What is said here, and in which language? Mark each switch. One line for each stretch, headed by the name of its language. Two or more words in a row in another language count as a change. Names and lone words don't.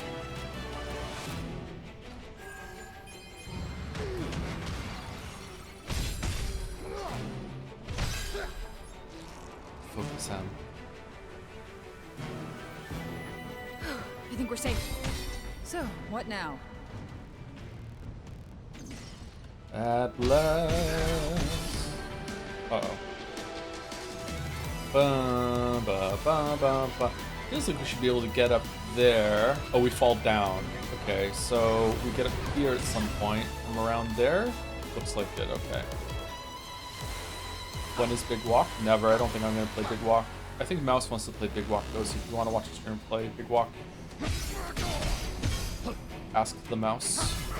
English: Focus him. I think we're safe. So, what now? At last. Uh-oh. Ba, ba, ba, ba, ba. Feels like we should be able to get up there. Oh, we fall down. Okay, so we get up here at some point. From around there? Looks like it, okay. When is Big Walk? Never. I don't think I'm going to play Big Walk. I think Mouse wants to play Big Walk, though, so if you want to watch a stream play Big Walk, ask the mouse.